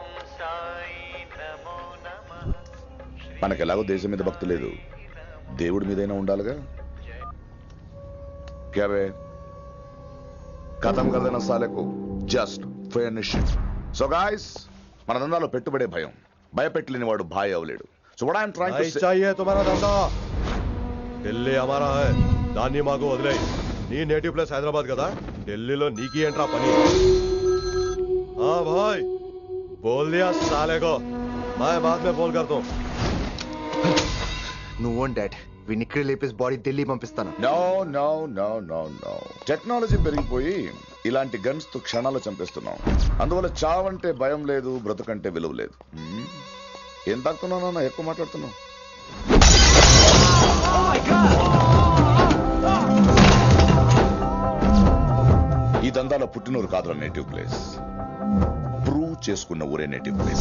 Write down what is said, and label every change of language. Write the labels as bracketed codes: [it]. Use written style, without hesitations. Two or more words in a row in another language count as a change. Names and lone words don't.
[te] మనకెలాగో దేశం మీద భక్తి లేదు, దేవుడి మీదైనా ఉండాలిగా. [hi] क्या बे ख़तम कर ना साले को [en] just finish. so guys, [te] మన దందాలో పెట్టుబడే భయం. భయపెట్టలేని వాడు భాయ్ అవలేడు. [en] so what I am trying to say, [hi] चाहिए तुम्हारा धंधा, ఢిల్లీ हमारा है. [te] దాన్ని మాకు వదిలే. నీ [en] native place [te] హైదరాబాద్ కదా, ఢిల్లీలో నీకి ఏంట్రా పని? [hi] हाँ भाई, बोल दिया साले को, मैं बाद में बोल करता हूँ. [te] నువ్వు డాడ్, వీడిని ఇక్కడ లేపేసి బాడీ ఢిల్లీ పంపిస్తాను. [en] no no no no no. [te] టెక్నాలజీ పెరిగిపోయి ఇలాంటి గన్స్ తో క్షణాలు చంపేస్తున్నాం. అందువల్ల చావంటే భయం లేదు, బ్రతుకంటే విలువ లేదు. ఏం తాకుతున్నావు నాన్న, ఎక్కువ మాట్లాడుతున్నావు. ఈ దందాలో పుట్టినూరు కాదురా [en] native place, [te] ప్రూవ్ చేసుకున్న ఊరే [en] native place.